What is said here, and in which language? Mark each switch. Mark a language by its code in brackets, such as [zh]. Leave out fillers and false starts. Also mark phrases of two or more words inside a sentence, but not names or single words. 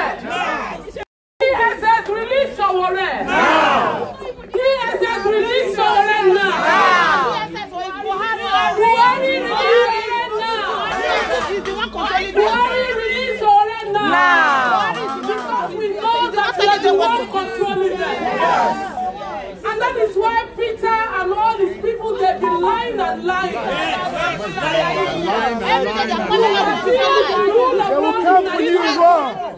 [en] DSS, release Sowore. DSS, release Sowore now. Buhari, release Sowore now. Because we know that we are the one controlling them. And that is why Peter and all these people, they've been lying and lying. They will come for you as well.